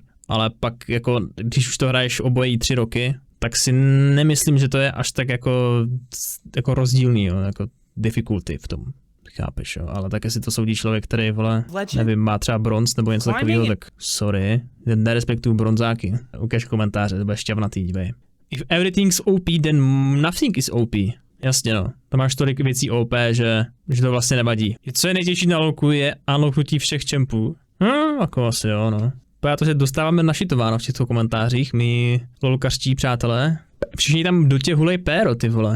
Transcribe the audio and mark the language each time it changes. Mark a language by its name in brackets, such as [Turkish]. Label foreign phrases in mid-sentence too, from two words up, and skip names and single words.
[Czech] Ale pak, jako, když už to hraješ obojí 3 roky, tak si nemyslím, že to je až tak jako rozdílný, jo, jako difficulty v tom. chápeš, jo, ale tak jestli to soudí člověk, který, vole, Legend. nevím, má třeba bronz nebo něco takového, tak sorry, nerespektuju bronzáky. Ukaž komentáře, to bude šťavnatý, dívej. [English] If everything's OP, then nothing is OP. [Czech] Jasně no, tam máš tolik věcí OP, že to vlastně nevadí. Co je nejtěžší na Lolku je unlocknutí všech čempů. Jako asi jo, no. To, že dostáváme našitováno v těchto komentářích, my lolkařtí přátelé. Všichni tam do těch hulej péro, ty vole.